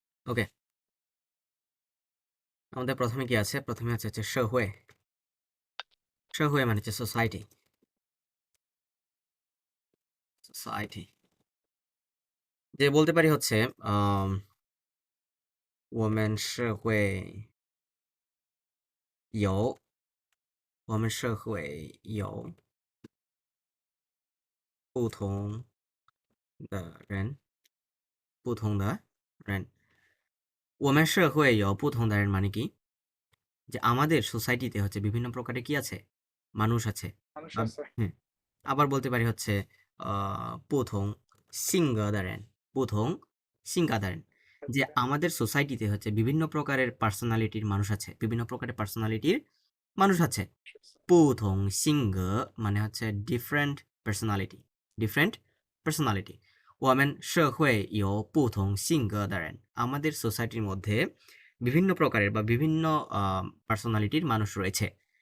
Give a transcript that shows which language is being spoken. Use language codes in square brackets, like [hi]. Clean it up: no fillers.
[bn] ওকে, আমাদের প্রথমে কি আছে? প্রথমে আছে হচ্ছে社会. 社会মানে হচ্ছে সোসাইটি। সোসাইটি যে বলতে পারি হচ্ছে [zh] 我们社会有我们社会有不同的人 [bn] 不同的人我们社会有不同的人মানে কি? যে আমাদের সোসাইটিতে হচ্ছে বিভিন্ন প্রকারের কি আছে? মানুষ আছে। মানুষ আব আছে। হ্যাঁ, আবার বলতে পারি হচ্ছে [zh] 不同性格的人不同性格的人 [bn] যে আচ্ছা, আমাদের সোসাইটিতে হচ্ছে বিভিন্ন প্রকারের পার্সোনালিটির মানুষ আছে। বিভিন্ন প্রকারের পার্সোনালিটির মানুষ আছে। 不同性格মানে হচ্ছে ডিফারেন্ট পার্সোনালিটি। Different personality. [zh] 我们社会有不同性格的人 [bn] আমাদের সোসাইটির মধ্যে বিভিন্ন প্রকারের বা বিভিন্ন পার্সোনালিটির মানুষ রয়েছে।